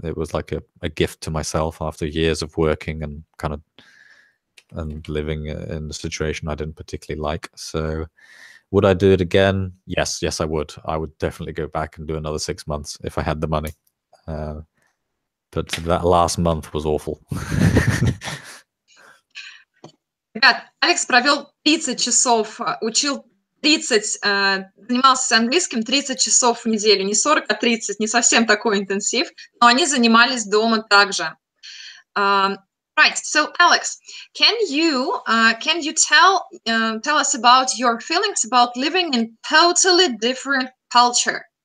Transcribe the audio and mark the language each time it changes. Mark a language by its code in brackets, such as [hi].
[en] It was like a gift to myself after years of working and living in a situation I didn't particularly like. So would I do it again? Yes, I would. I would definitely go back and do another 6 months if I had the money. But that last month was awful. [ru] Ребят, Алекс провел 30 часов, учил 30, занимался английским 30 часов в неделю, не 40, а 30, не совсем такой интенсив, но они занимались дома также. [en] Right. So, Alex, can you tell us about your feelings about living in totally different culture?